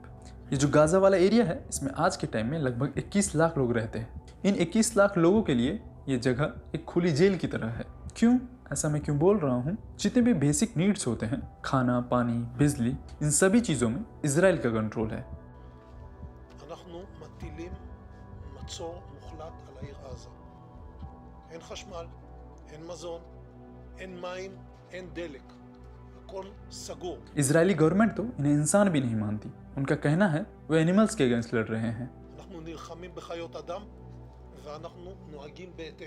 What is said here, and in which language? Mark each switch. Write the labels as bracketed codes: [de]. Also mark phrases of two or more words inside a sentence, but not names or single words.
[hi] ये जो गाजा वाला एरिया है इसमें आज के टाइम में लगभग 21 लाख लोग रहते हैं। इन 21 लाख लोगों के लिए ये जगह एक खुली जेल की तरह है। क्यों? ऐसा मैं क्यों बोल रहा हूँ? जितने भी [en] basic needs [hi] होते हैं, खाना, पानी, बिजली, इन सभी चीज़ों में इजराइल का कंट्रोल है। [he] אנחנו מטילים מצור מוחלט על העיר עזה. אין חשמל, אין מזון, אין מים, אין דלק. הכל סגור. [hi] इजरायली गवर्नमेंट तो इन्हें इंसान भी नहीं मानती। उनका कहना है वो एनिमल्स के अगेंस्ट लड़ रहे हैं। [he] אנחנו נלחמים בחיות אדם ואנחנו נוהגים בהתאם.